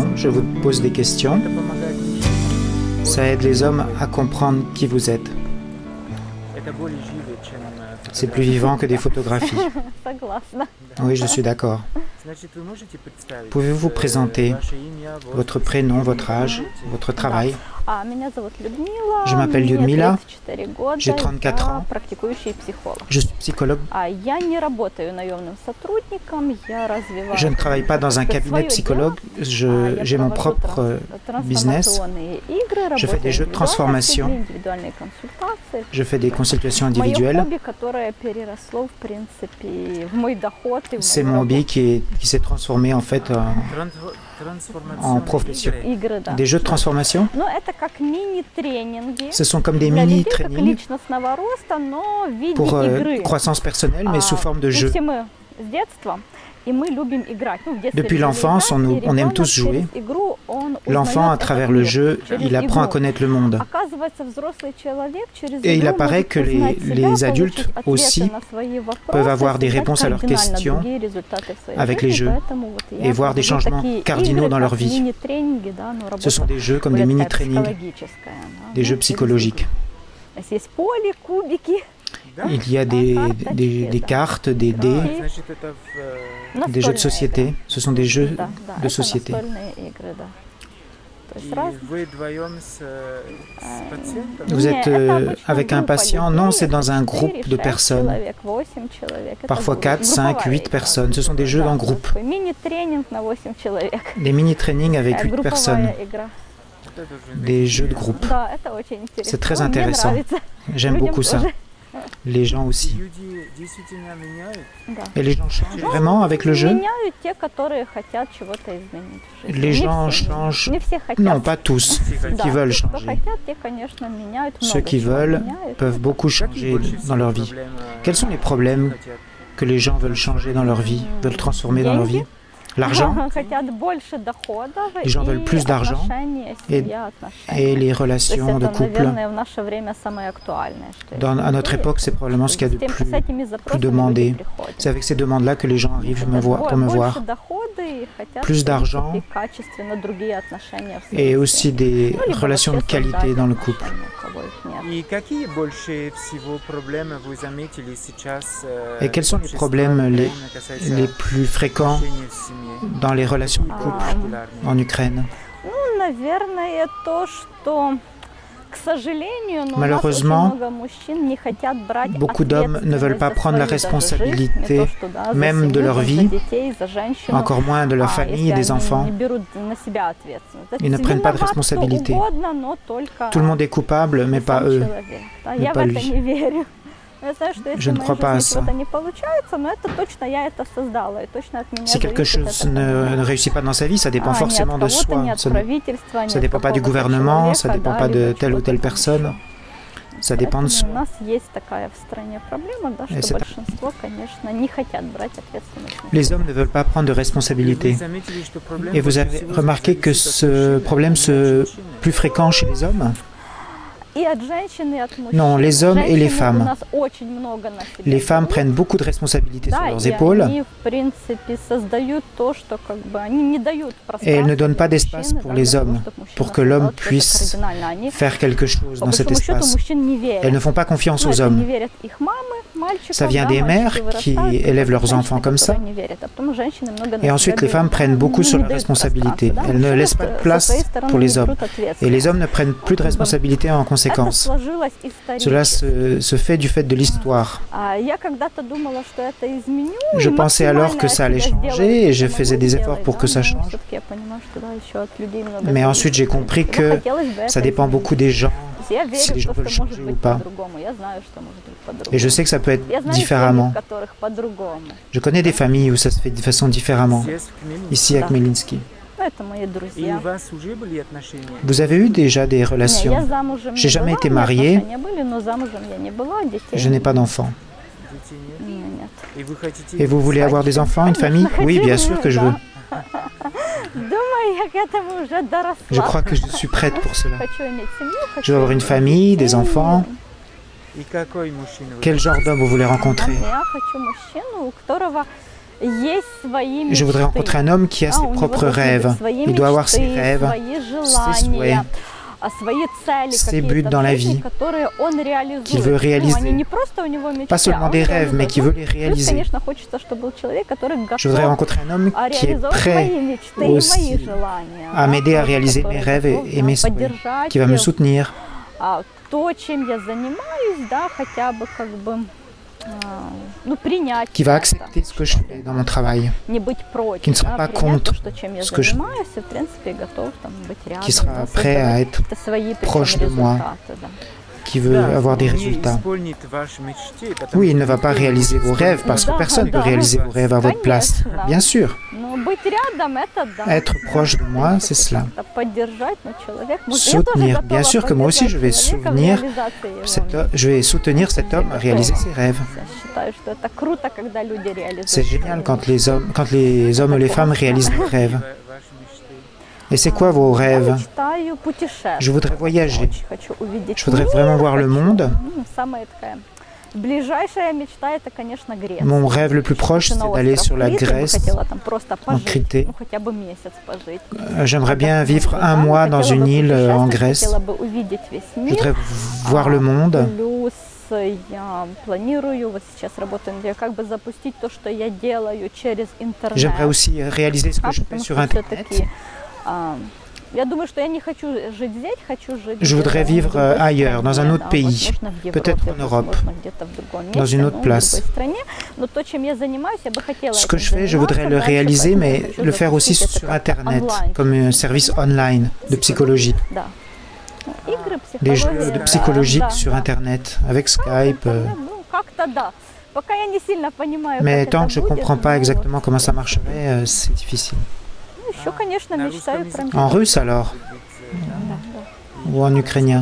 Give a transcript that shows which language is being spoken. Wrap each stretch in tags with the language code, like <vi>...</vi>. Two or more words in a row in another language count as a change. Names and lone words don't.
<fr>Je vous pose des questions. Ça aide les hommes à comprendre qui vous êtes. C'est plus vivant que des photographies.</fr> <ru>Согласна.</ru> <fr>Oui, je suis d'accord. Pouvez-vous vous présenter votre prénom, votre âge, votre travail?</fr> <ru>Меня зовут Людмила.</ru> <fr>Je m'appelle</fr> <ru>мне Людмила. 34 года.</ru> <fr>J'ai 34</fr> <ru>Я</ru> <fr>ans.</fr> <ru>практикующий психолог.</ru> <fr>Je suis psychologue.</fr> <ru>Я не работаю наемным сотрудником, я развиваю.</ru> <fr>Je ne travaille pas dans un cabinet psychologue. J'ai mon propre business.</fr> <ru>Трансформационные игры,</ru> <fr>Je fais des jeux de</fr> <ru>работаю</ru> <fr>transformation.</fr> <ru>индивидуальные консультации.</ru> <fr>Je fais des consultations</fr> <ru>Мое</ru> <fr>individuelles.</fr> <ru>хобби, которое переросло, в принципе, в мой доход и в</ru> <fr>C'est</fr> <ru>мою</ru> <fr>mon</fr> <ru>работу.</ru> <fr>hobby qui s'est transformé en fait en profession.</fr> <ru>Игры, да.</ru> <fr>Des jeux de transformation,</fr> <ru>Но это как мини-тренинги.</ru> <fr>ce sont comme des</fr> <ru>Для людей как</ru> <fr>mini-trainings</fr> <ru>личностного роста, но в виде</ru> <fr>pour</fr> <ru>игры.</ru> <fr>croissance personnelle, mais sous forme de jeu.</fr> <ru>Все мы с детства, и мы любим играть. В детстве</ru> <fr>Depuis</fr> <ru>любили</ru> <fr>l'enfance,</fr> <ru>играть, и</ru> <fr>on aime</fr> <ru>ребенок</ru> <fr>tous jouer.</fr> <ru>через игру, он</ru> <fr>L'enfant, à</fr> <ru>узнает</ru> <fr>travers</fr> <ru>этот</ru> <fr>le</fr> <ru>мир,</ru> <fr>jeu,</fr> <ru>через</ru> <fr>il apprend à</fr> <ru>игру.</ru> <fr>connaître le monde.</fr> <ru>Оказывается, взрослый человек через</ru> <fr>Et il</fr> <ru>игру</ru> <fr>apparaît</fr> <ru>может</ru> <fr>que</fr> <ru>узнать себя,</ru> <fr>les adultes</fr> <ru>получить ответы</ru> <fr>aussi</fr> <ru>на свои вопросы,</ru> <fr>peuvent avoir des</fr> <ru>создать</ru> <fr>réponses à leurs</fr> <ru>кардинально</ru> <fr>questions</fr> <ru>другие результаты в своей</ru> <fr>avec les</fr> <ru>жизни.</ru> <fr>jeux</fr> <ru>Поэтому вот я</ru> <fr>et voir des</fr> <ru>провожу</ru> <fr>changements</fr> <ru>такие</ru> <fr>cardinaux</fr> <ru>игры,</ru> <fr>dans leur</fr> <ru>как</ru> <fr>vie.</fr> <ru>мини-тренинги, да, но</ru> <fr>Ce sont</fr> <ru>работа</ru> <fr>des jeux comme des</fr> <ru>более</ru> <fr>mini-trainings,</fr> <ru>психологическая, да,</ru> <fr>des jeux</fr> <ru>через</ru> <fr>psychologiques.</fr> <ru>игру. То есть есть поле, кубики.</ru> <fr>Il y a des cartes, des dés, des jeux de société. Ce sont des jeux</fr> <ru>Да, да,</ru> <fr>de</fr> <ru>это</ru> <fr>société.</fr> <ru>настольные игры, да. То есть раз-</ru> <fr>Vous</fr> <ru>Не,</ru> <fr>êtes</fr> <ru>это обычно</ru> <fr>avec un</fr> <ru>группа</ru> <fr>patient?</fr> <ru>людей,</ru> <fr>Non, c'est dans un</fr> <ru>это</ru> <fr>groupe</fr> <ru>4,</ru> <fr>de</fr> <ru>6</ru> <fr>personnes.</fr> <ru>человек, 8 человек. Это</ru> <fr>Parfois 4, 5,</fr> <ru>групповая</ru> <fr>8</fr> <ru>игра.</ru> <fr>personnes. Ce sont des jeux</fr> <ru>Да,</ru> <fr>en groupe.</fr> <ru>такой мини-тренинг на 8 человек.</ru> <fr>Des mini-trainings avec 8 personnes.</fr> <ru>Групповая игра.</ru> <fr>Des jeux de groupe.</fr> <ru>Да, это очень интересно.</ru> <fr>C'est très</fr> <ru>Ну, мне</ru> <fr>intéressant.</fr> <ru>нравится.</ru> <fr>J'aime</fr> <ru>Людям</ru> <fr>beaucoup ça.</fr> <ru>тоже.</ru> <fr>Les gens aussi.</fr> <ru>Да.</ru> <fr>Et les gens changent vraiment avec le jeu?</fr> <ru>Меняют те, которые хотят чего-то изменить в жизни.</ru> <fr>Les</fr> <ru>Не</ru> <fr>gens</fr> <ru>все</ru> <fr>changent.</fr> <ru>Не все хотят.</ru> <fr>Non, pas tous</fr> <ru>Да,</ru> <fr>qui veulent</fr> <ru>те, кто</ru> <fr>changer.</fr> <ru>хотят, те, конечно, меняют</ru> <fr>Ceux</fr> <ru>много</ru> <fr>qui</fr> <ru>чего</ru> <fr>veulent</fr> <ru>меняют.</ru> <fr>peuvent beaucoup changer dans leur vie. Quels sont les problèmes que les gens veulent changer dans leur vie, veulent transformer dans leur vie? L'argent</fr> <ru>Хотят больше доходов</ru> <fr>Les gens</fr> <ru>и</ru> <fr>veulent plus d'argent</fr> <ru>отношения,</ru> <fr>et-</fr> <ru>семья, отношения.</ru> <fr>et les</fr> <ru>То есть</ru> <fr>relations de</fr> <ru>это,</ru> <fr>couple.</fr> <ru>наверное, в наше время самое актуальное. Что</ru> <fr>À notre époque, c'est probablement ce qu'il y a de</fr> <ru>с этими запросами</ru> <fr>demandé.</fr> <ru>люди приходят.</ru> <fr>C'est avec ces demandes-là que les gens arrivent pour me voir.</fr> <ru>Больше дохода и хотят</ru> <fr>Plus d'argent</fr> <ru>и качественно другие отношения в своей</ru> <fr>Et</fr> <ru>семье.</ru> <fr>aussi des</fr> <ru>Ну, либо</ru> <fr>relations de</fr> <ru>вообще</ru> <fr>qualité</fr> <ru>создать</ru> <fr>dans le couple.</fr> <ru>отношения, у кого их нет. И какие больше всего проблемы вы заметили сейчас?</ru> <fr>Et quels sont les problèmes les plus fréquents dans les relations de couple en Ukraine?</fr> <ru>Ну, наверное, то, что, к сожалению, но</ru> <fr>Malheureusement,</fr> <ru>у нас очень много мужчин не хотят брать</ru> <fr>beaucoup d'hommes ne veulent pas</fr> <ru>ответственность за</ru> <fr>prendre la</fr> <ru>свою даже</ru> <fr>responsabilité,</fr> <ru>жизнь, не то, что, да, за</ru> <fr>même de</fr> <ru>семью,</ru> <fr>leur</fr> <ru>за</ru> <fr>vie,</fr> <ru>детей, за женщину.</ru> <fr>encore moins de leur famille et des</fr> <ru>Если они</ru> <fr>enfants.</fr> <ru>не берут на себя ответственность.</ru> <fr>Ils ne prennent pas de</fr> <ru>Виноват кто</ru> <fr>responsabilité.</fr> <ru>угодно, но только</ru> <fr>Tout le monde est coupable, mais pas</fr> <ru>сам</ru> <fr>eux.</fr> <ru>человек, да.</ru> <fr>mais</fr> <ru>Я в</ru> <fr>pas</fr> <ru>это</ru> <fr>lui.</fr> <ru>не верю. Я знаю, что если</ru> <fr>Je</fr> <ru>в</ru> <fr>ne</fr> <ru>моей</ru> <fr>crois pas à</fr> <ru>жизни</ru> <fr>ça.</fr> <ru>что-то не получается, но это точно я это создала, и точно от меня</ru> <fr>Si quelque</fr> <ru>зависит</ru> <fr>chose</fr> <ru>это</ru> <fr>ne réussit pas dans sa vie, ça dépend</fr> <ru>ни от</ru> <fr>forcément de</fr> <ru>кого-то,</ru> <fr>soi.</fr> <ru>ни от</ru> <fr>Ça</fr> <ru>правительства, ни</ru> <fr>ne</fr> <ru>от</ru> <fr>dépend pas du</fr> <ru>какого-то</ru> <fr>gouvernement, ça ne</fr> <ru>человека,</ru> <fr>dépend</fr> <ru>да,</ru> <fr>pas de</fr> <ru>либо</ru> <fr>telle ou</fr> <ru>чего-то</ru> <fr>telle</fr> <ru>там</ru> <fr>personne.</fr> <ru>еще.</ru> <fr>Ça dépend de</fr> <ru>Поэтому</ru> <fr>soi.</fr> <ru>у нас есть такая в стране проблема, да,</ru> <fr>Et</fr> <ru>что</ru> <fr>c'est-</fr> <ru>большинство, конечно, не хотят брать ответственность. на</ru> <fr>Les</fr> <ru>себя.</ru> <fr>hommes ne veulent pas prendre de responsabilité. Et vous avez remarqué que ce problème est plus fréquent chez les hommes?</fr> <ru>И от женщин, и от мужчин.</ru> <fr>Non, les hommes et les</fr> <ru>Женщины</ru> <fr>femmes.</fr> <ru>у нас очень много на себя</ru> <fr>Les femmes</fr> <ru>берут.</ru> <fr>prennent beaucoup de responsabilités sur</fr> <ru>Да,</ru> <fr>leurs</fr> <ru>и</ru> <fr>épaules</fr> <ru>они, в принципе, создают то, что как бы они не дают</ru> <fr>et elles ne donnent pas</fr> <ru>пространства</ru> <fr>d'espace</fr> <ru>для</ru> <fr>pour</fr> <ru>мужчины,</ru> <fr>les</fr> <ru>да, для</ru> <fr>hommes,</fr> <ru>того, чтобы мужчина</ru> <fr>pour que l'homme</fr> <ru>создал что-то</ru> <fr>puisse</fr> <ru>кардинальное. Они,</ru> <fr>faire quelque chose</fr> <ru>по</ru> <fr>dans cet</fr> <ru>большому счету,</ru> <fr>espace.</fr> <ru>мужчин не верят.</ru> <fr>Elles ne font pas confiance</fr> <ru>Ну,</ru> <fr>aux</fr> <ru>это</ru> <fr>hommes.</fr> <ru>не верят их мамы, мальчиков,</ru> <fr>Ça vient</fr> <ru>да,</ru> <fr>des</fr> <ru>мальчики</ru> <fr>mères qui</fr> <ru>вырастают,</ru> <fr>élèvent leurs</fr> <ru>женщины,</ru> <fr>enfants comme ça.</fr> <ru>которые не верят. А потом женщины много на</ru> <fr>Et</fr> <ru>себя</ru> <fr>ensuite, les</fr> <ru>берут,</ru> <fr>femmes prennent</fr> <ru>да,</ru> <fr>beaucoup</fr> <ru>не</ru> <fr>sur la</fr> <ru>дают</ru> <fr>responsabilité.</fr> <ru>пространства, да.</ru> <fr>Elles ne</fr> <ru>Мужчина</ru> <fr>laissent pas de</fr> <ru>со</ru> <fr>place</fr> <ru>своей стороны</ru> <fr>pour les</fr> <ru>не</ru> <fr>hommes.</fr> <ru>берут</ru> <fr>Et les</fr> <ru>ответственность.</ru> <fr>hommes ne prennent plus de responsabilité en</fr> <ru>Это</ru> <fr>conséquence.</fr> <ru>сложилось</ru> <fr>Cela</fr> <ru>исторически.</ru> <fr>se fait du fait de l'histoire.</fr> <ru>Я когда-то думала, что это изменю.</ru> <fr>Je</fr> <ru>и</ru> <fr>pensais alors que ça allait</fr> <ru>максимально</ru> <fr>changer et je</fr> <ru>от себя</ru> <fr>faisais des</fr> <ru>сделаю,</ru> <fr>efforts pour</fr> <ru>да,</ru> <fr>que ça</fr> <ru>но</ru> <fr>change.</fr> <ru>всё-таки я понимаю, что, да, еще от людей много</ru> <fr>Mais</fr> <ru>зависит.</ru> <fr>ensuite, j'ai compris</fr> <ru>Но</ru> <fr>que</fr> <ru>хотелось бы</ru> <fr>ça</fr> <ru>это</ru> <fr>dépend</fr> <ru>изменить.</ru> <fr>beaucoup des gens</fr> <ru>Я</ru> <fr>si</fr> <ru>верю</ru> <fr>les</fr> <ru>в</ru> <fr>gens</fr> <ru>то,</ru> <fr>veulent</fr> <ru>что может</ru> <fr>changer ou</fr> <ru>быть</ru> <fr>pas.</fr> <ru>по-другому. Я знаю, что может быть по-другому.</ru> <fr>Et je sais que ça peut être</fr> <ru>Я знаю семьи,</ru> <fr>différemment.</fr> <ru>в которых по-другому.</ru> <fr>Je connais des familles où ça se fait de façon différemment. Ici à</fr> <ru>Да.</ru> <fr>Khmelnytsky.</fr> <ru>Ну, это мои И друзья. у вас уже были отношения?</ru> <fr>Vous avez eu déjà des</fr> <ru>Не, я</ru> <fr>relations?</fr> <ru>замужем</ru> <fr>J'ai</fr> <ru>не</ru> <fr>jamais</fr> <ru>была,</ru> <fr>été</fr> <ru>у меня</ru> <fr>mariée.</fr> <ru>отношения были, но замужем я не была, детей</ru> <fr>Je n'ai pas d'enfants.</fr> <ru>Детей нет? у меня нет. И вы хотите...</ru> <fr>Et vous voulez avoir des enfants, une famille? Oui, bien sûr que je veux.</fr> <ru>Думаю, я к этому уже доросла.</ru> <fr>Je crois que je suis prête pour cela.</fr> <ru>Хочу иметь семью, хочу</ru> <fr>Je veux avoir une</fr> <ru>иметь</ru> <fr>famille, des</fr> <ru>детей.</ru> <fr>enfants.</fr> <ru>И какой мужчина вы</ru> <fr>Quel genre d'homme vous voulez rencontrer?</fr> <ru>Я хочу мужчину, у которого есть свои</ru> <fr>Je voudrais</fr> <ru>мечты.</ru> <fr>rencontrer un homme qui a</fr> <ru>У</ru> <fr>ses</fr> <ru>него</ru> <fr>propres</fr> <ru>должны быть</ru> <fr>rêves.</fr> <ru>свои</ru> <fr>Il doit avoir</fr> <ru>мечты,</ru> <fr>ses rêves,</fr> <ru>свои</ru> <fr>ses</fr> <ru>желания,</ru> <fr>souhaits,</fr> <ru>свои цели</ru> <fr>ses buts</fr> <ru>какие-то</ru> <fr>dans</fr> <ru>в</ru> <fr>la</fr> <ru>жизни,</ru> <fr>vie,</fr> <ru>которые он реализует.</ru> <fr>qu'il veut réaliser.</fr> <ru>Они не просто у него мечты,</ru> <fr>Pas seulement</fr> <ru>он</ru> <fr>des rêves, mais</fr> <ru>реализует.</ru> <fr>qui veut les</fr> <ru>Плюс,</ru> <fr>réaliser.</fr> <ru>конечно, хочется, чтобы был человек, который</ru> <fr>Je voudrais</fr> <ru>готов</ru> <fr>rencontrer un homme qui est</fr> <ru>реализовать</ru> <fr>prêt</fr> <ru>мои мечты и мои</ru> <fr>aussi</fr> <ru>желания.</ru> <fr>à m'aider à</fr> <ru>Вот,</ru> <fr>réaliser</fr> <ru>который</ru> <fr>mes rêves</fr> <ru>готов,</ru> <fr>et mes souhaits,</fr> <ru>поддержать</ru> <fr>qui va me soutenir,</fr> <ru>то, чем я занимаюсь, да, хотя бы как бы принять</ru> <fr>qui va</fr> <ru>это,</ru> <fr>accepter ce que je fais dans mon travail,</fr> <ru>не быть против,</ru> <fr>qui ne sera</fr> <ru>да,</ru> <fr>pas</fr> <ru>принять</ru> <fr>contre</fr> <ru>то, что, чем я</ru> <fr>ce que je</fr> <ru>занимаюсь, и, в принципе, готов там, быть рядом,</ru> <fr>qui sera</fr> <ru>да,</ru> <fr>prêt à</fr> <ru>создавать</ru> <fr>être</fr> <ru>какие-то свои причем</ru> <fr>proche de moi,</fr> <ru>результаты, да.</ru> <fr>qui veut avoir des</fr> <ru>не</ru> <fr>résultats.</fr> <ru>исполнит ваши мечты, потому</ru> <fr>Oui, il</fr> <ru>что</ru> <fr>ne va pas</fr> <ru>никто не</ru> <fr>réaliser vos rêves parce que</fr> <ru>Да,</ru> <fr>personne ne peut</fr> <ru>да.</ru> <fr>réaliser vos rêves à votre place.</fr> <ru>Конечно.</ru> <fr>Bien sûr,</fr> <ru>Но быть рядом, это да.</ru> <fr>être proche de moi, c'est cela.</fr> <ru>Это поддержать, но человек может...</ru> <fr>Soutenir. Bien sûr que moi aussi, je vais soutenir je vais soutenir cet homme à réaliser ses rêves.</fr> <ru>Я считаю, что это круто, когда люди реализуют.</ru> <fr>C'est génial quand les hommes et les femmes réalisent leurs rêves.</fr> <ru>ваши мечты.</ru> <fr>Et c'est quoi vos</fr> <ru>Я</ru> <fr>rêves?</fr> <ru>мечтаю путешествовать.</ru> <fr>Je voudrais voyager.</fr> <ru>Очень хочу увидеть</ru> <fr>Je voudrais</fr> <ru>мир,</ru> <fr>vraiment voir le</fr> <ru>хочу.</ru> <fr>monde.</fr> <ru>Самая такая ближайшая мечта, это, конечно, Греция.</ru> <fr>Mon rêve le plus proche, c'est d'aller sur la Grèce,</fr> <ru>Хотела там просто</ru> <fr>en</fr> <ru>пожить,</ru> <fr>Critée.</fr> <ru>хотя бы месяц пожить.</ru> <fr>J'aimerais bien vivre un mois dans une île en Grèce.</fr> <ru>Хотела бы увидеть весь</ru> <fr>Je</fr> <ru>мир.</ru> <fr>voudrais voir le monde.</fr> <ru>Плюс я планирую, вот сейчас работаю, как бы запустить то, что я делаю через интернет.</ru> <fr>J'aimerais aussi réaliser ce que je fais</fr> <ru>Потому</ru> <fr>sur</fr> <ru>что</ru> <fr>Internet.</fr> <ru>всё-таки, я думаю, что я не хочу жить здесь, хочу жить</ru> <fr>Je voudrais</fr> <ru>в</ru> <fr>vivre</fr> <ru>другой</ru> <fr>ailleurs, dans un</fr> <ru>стране,</ru> <fr>autre</fr> <ru>да,</ru> <fr>pays,</fr> <ru>возможно, в Европе,</ru> <fr>peut-être en Europe,</fr> <ru>возможно, где-то в другом месте,</ru> <fr>dans une autre</fr> <ru>но</ru> <fr>place.</fr> <ru>в другой стране. Но то, чем я занимаюсь, я бы хотела</ru> <fr>Ce que</fr> <ru>этим</ru> <fr>je fais, je voudrais</fr> <ru>заниматься</ru> <fr>le</fr> <ru>дальше,</ru> <fr>réaliser,</fr> <ru>поэтому я</ru> <fr>mais</fr> <ru>хочу</ru> <fr>le faire aussi</fr> <ru>запустить это</ru> <fr>sur</fr> <ru>как</ru> <fr>Internet,</fr> <ru>онлайн.</ru> <fr>comme un service online de psychologie.</fr> <ru>Да. Игры,</ru> <fr>Des</fr> <ru>психология,</ru> <fr>jeux de</fr> <ru>да,</ru> <fr>psychologique</fr> <ru>да,</ru> <fr>sur</fr> <ru>да.</ru> <fr>Internet, avec Skype.</fr> <ru>Ну, как-то да. Пока я не сильно понимаю,</ru> <fr>Mais</fr> <ru>как</ru> <fr>tant</fr> <ru>это</ru> <fr>que je ne</fr> <ru>будет,</ru> <fr>comprends pas</fr> <ru>но</ru> <fr>exactement</fr> <ru>вот.</ru> <fr>comment ça marcherait, c'est difficile.</fr> <ru>Ну, еще, конечно, на мечтаю русском про</ru> <fr>En</fr> <ru>языке,</ru> <fr>russe alors?</fr> <ru>Да, да.</ru> <fr>Ou en ukrainien?</fr>